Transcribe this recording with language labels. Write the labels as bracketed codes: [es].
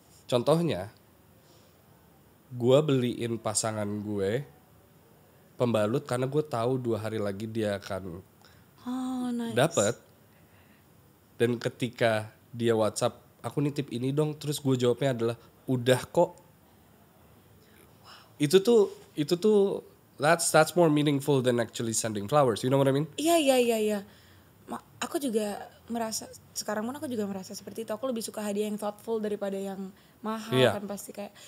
[id] Contohnya, gue beliin pasangan gue pembalut karena gue tahu 2 hari lagi dia akan [en] nice. [id] dapat. Dan ketika dia WhatsApp, aku nitip ini dong, terus gue jawabnya adalah udah kok. Wow. Itu tuh [en] that's more meaningful than actually sending flowers. You know what I mean? [id] Iya. Aku juga merasa sekarang pun aku juga merasa seperti itu. Aku lebih suka hadiah yang thoughtful daripada yang mahal kan pasti kayak.